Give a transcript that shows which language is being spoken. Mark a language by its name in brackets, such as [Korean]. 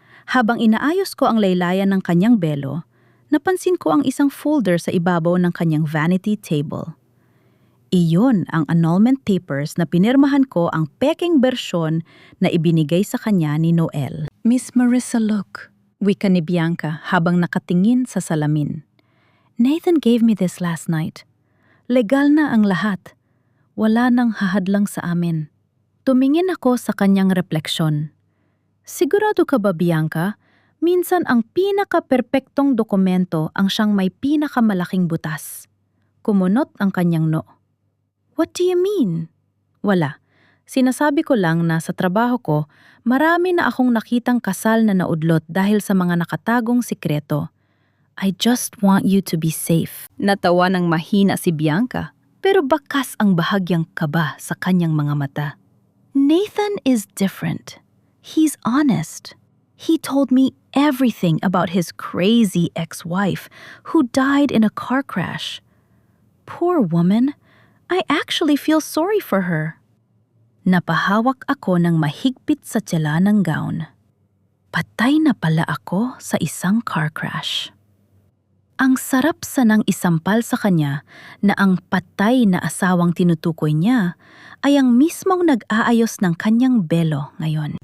[Filipino] Habang inaayos ko ang laylayan ng kanyang belo, napansin ko ang isang folder sa ibabaw ng kanyang vanity table. Iyon ang annulment papers na pinirmahan ko ang peking bersyon na ibinigay sa kanya ni Noel. Miss Marisa, [English] look, [Filipino] wika ni Bianca habang nakatingin sa salamin. [English] Nathan gave me this last night. [Filipino] Legal na ang lahat. Wala nang hahadlang sa amin. Tumingin ako sa kanyang refleksyon. Sigurado ka ba, Bianca? Minsan ang pinaka-perpektong dokumento ang siyang may pinakamalaking butas. Kumunot ang kanyang no. [English] What do you mean? [Filipino] Wala. Sinasabi ko lang na sa trabaho ko, marami na akong nakitang kasal na naudlot dahil sa mga nakatagong sikreto. [English] I just want you to be safe. [Filipino] Natawa ng mahina si Bianca, pero bakas ang bahagyang kaba sa kanyang mga mata. [English] Nathan is different. He's honest. He told me everything about his crazy ex-wife who died in a car crash. Poor woman. I actually feel sorry for her. [Filipino] Napahawak ako ng mahigpit sa tela ng gown. Patay na pala ako sa isang car crash. Ang sarap sanang isampal sa kanya na ang patay na asawang tinutukoy niya ay ang mismong nag-aayos ng kanyang belo ngayon.